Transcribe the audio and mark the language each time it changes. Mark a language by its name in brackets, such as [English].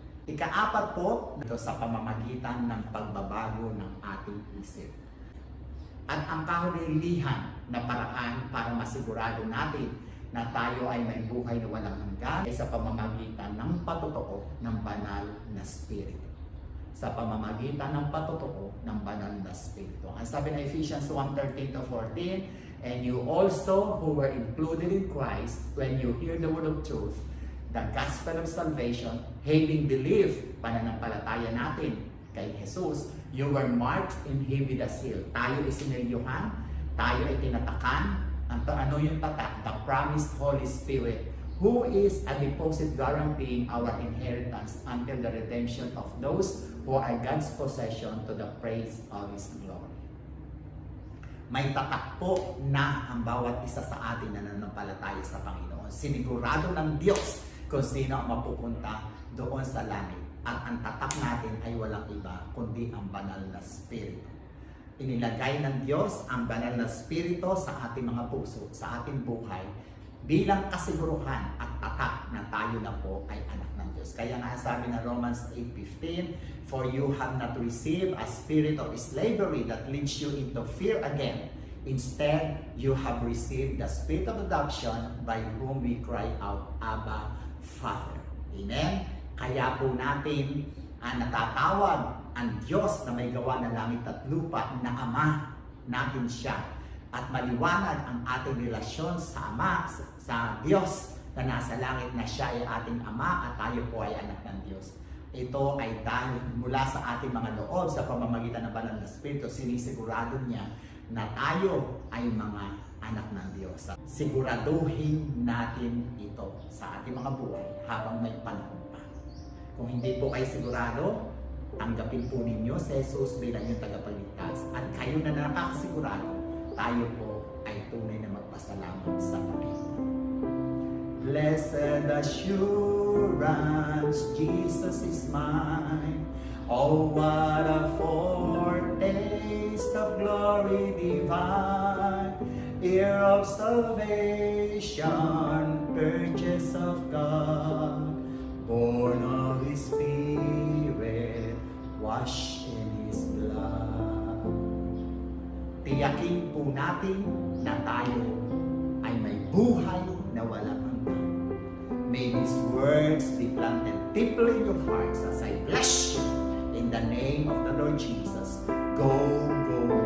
[Filipino] Ikaapat po, ito sa pamamagitan ng pagbabago ng ating isip. At ang kahulilihan na paraan para masigurado natin na tayo ay may buhay na walang hanggan ay sa pamamagitan ng patotoo ng banal na Espiritu. Sa pamamagitan ng patotoo ng banal na Espiritu. Ang sabi ng [English] Ephesians 1:13-14, and you also who were included in Christ, when you hear the word of truth, the gospel of salvation, having believed, [Filipino] pananampalataya natin kay Jesus, [English] you were marked in him with a seal. [Filipino] Tayo ay sinelyuhan, tayo ay tinatakan. Ano yung tatak? [English] The promised Holy Spirit, who is a deposit guaranteeing our inheritance until the redemption of those who are God's possession to the praise of His glory. [Filipino] May tatak po na ang bawat isa sa atin na nananampalataya sa Panginoon. Sinigurado ng Diyos kung sino ang mapupunta doon sa langit. At ang tatak natin ay walang iba kundi ang banal na Espiritu. Inilagay ng Diyos ang banal na Espiritu sa ating mga puso, sa ating buhay, bilang kasiguruhan at tatak na tayo na po ay anak ng Diyos. Kaya nga sabi ng [English] Romans 8:15, for you have not received a spirit of slavery that leads you into fear again. Instead, you have received the spirit of adoption by whom we cry out, Abba, Father. Amen? [Filipino] Kaya po natin natatawag ang Diyos na may gawa ng langit at lupa na Ama natin siya. At maliwanag ang ating relasyon sa Ama, sa Diyos na nasa langit na siya ay ating Ama at tayo po ay anak ng Diyos. Ito ay dahil mula sa ating mga loob sa pamamagitan ng banal na Espiritu, sinisigurado niya na tayo ay mga anak ng Diyos. Siguraduhin natin ito sa ating mga buhay habang may panahon pa. Kung hindi po kayo sigurado, tanggapin po ninyo si Jesus bilang yung tagapagligtas. At kayo na nakakasigurado, tayo po ay tunay na magpasalamat sa Panginoon. [English] Blessed assurance, Jesus is mine. Oh, what a foretaste of glory divine, heir of salvation, purchase of God, born of His Spirit, washed in His blood. [Filipino] Tiyakin po natin na tayo ay may buhay na walang hanggan. [English] May these words be planted deeply in your hearts as I bless you in the name of the Lord Jesus. Go, go,